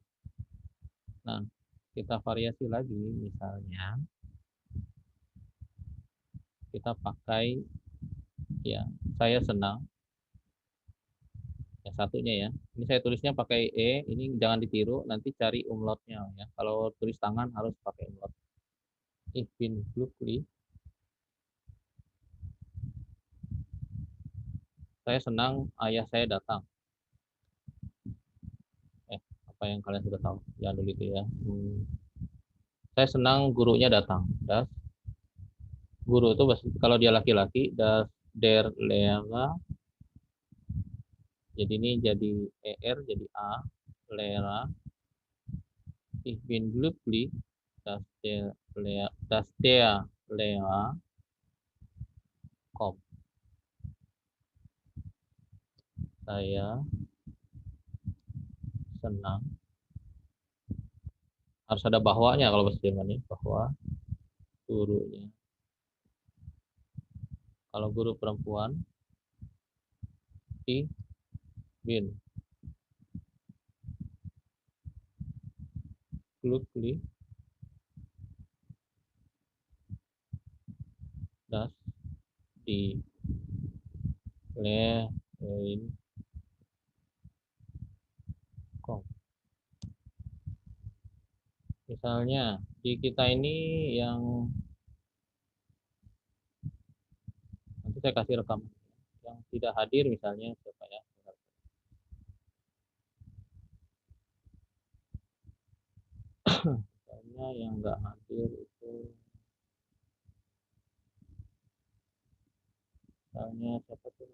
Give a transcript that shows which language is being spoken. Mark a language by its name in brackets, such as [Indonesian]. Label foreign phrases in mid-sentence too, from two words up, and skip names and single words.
[Indonesian] Nah, kita variasi lagi, misalnya kita pakai ya, saya senang. Yang satunya ya, ini saya tulisnya pakai E, ini jangan ditiru, nanti cari umlautnya ya. Kalau tulis tangan harus pakai umlaut. [German] Ich bin glücklich. [Indonesian] Saya senang ayah saya datang. Apa yang kalian sudah tahu? Ya dulu itu ya. Saya senang gurunya datang. Das. Guru itu kalau dia laki-laki, [German] der Lehrer. [Indonesian] Jadi ini jadi ER jadi A, Lehrer. [German] Ich bin glücklich, dass der Lehrer kommt. [Indonesian] Saya senang. Harus ada bahwanya kalau bahasa Jermannya, bahwa gurunya. Kalau guru perempuan, [German] ich bin glücklich, dass die Lehrerin kommt. [Indonesian] Misalnya di kita ini yang nanti saya kasih rekam yang tidak hadir misalnya siapa ya? Misalnya yang nggak hadir itu misalnya siapa tuh?